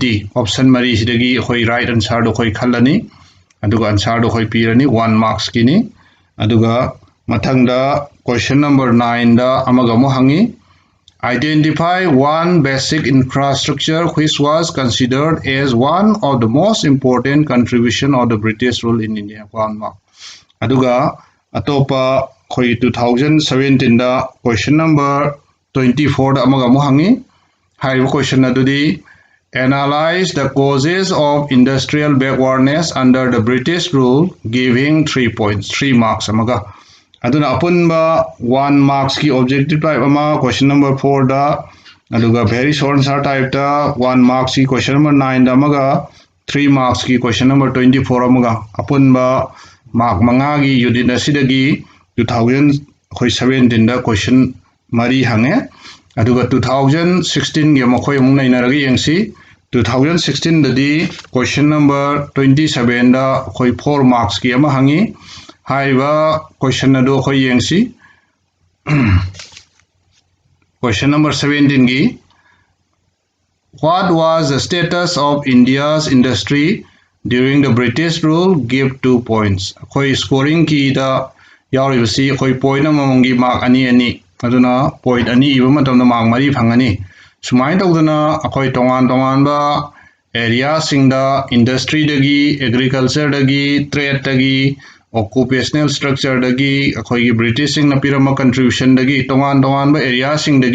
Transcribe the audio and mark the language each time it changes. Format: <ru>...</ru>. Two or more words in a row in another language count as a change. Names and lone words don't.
<mni>Option mari sidagi khoi</mni> <en>right answer</en> <mni>do khoi khalani. Aduga answer do khoi pirani 1 marks kini. Aduga mathangda</mni> <en>question number 9</en> <mni>da amaga mo hangi.</mni> <en>Identify one basic infrastructure which was considered as one of the most important contribution of the British rule in India. 1 mark.</en> <mni>Aduga atopa khoi 2017 da</mni> <en>question number 24</en> <mni>da amaga mo hangi.</mni> <en>High question adudi analyze the causes of industrial backwardness under the British rule giving 3 points 3 marks</en> <mni>amaga aduna apunba 1 marks ki</mni> <en>objective type ama question number 4</en> <mni>da aduga</mni> <en>very short answer type ta 1 marks ki question number</en> <mni>9 da amaga 3 marks ki</mni> <en>question number 24</en> <mni>amaga apunba mark manga gi unit asidagi 2017 da question ꯃꯔꯤ ꯍꯪꯉꯦ ꯑꯗꯨꯒ 2016ꯒꯤ ꯃꯈꯣꯏ ꯑꯃꯨꯛ ꯅꯩꯅꯔꯒ ꯌꯦꯡꯁꯤ 2016ꯗꯗꯤ</mni> <en>question number</en> <mni>27ꯗ ꯑꯩꯈꯣꯏ 4 ꯃꯥꯔꯛꯁꯀꯤ ꯑꯃ ꯍꯪꯉꯤ ꯍꯥꯏꯔꯤꯕ ꯀ꯭ꯋꯦꯁꯟ ꯑꯗꯨ ꯑꯩꯈꯣꯏ ꯌꯦꯡꯁꯤ</mni> <en>Question number 17 What was the status of India's industry during the British rule? Give 2 points.</en> <mni>Akoi scoring ki da yauribasi akoi point amamgi mark ani ani aduna point ani iba matamda mark mari phangani. Sumai tawdana akoi tongan ba area singda industry dagi agriculture dagi trade dagi</mni> <en>occupational structure</en> <mni>dagi akoi British sing na pirama contribution dagi tongan ba area sing dagi</mni>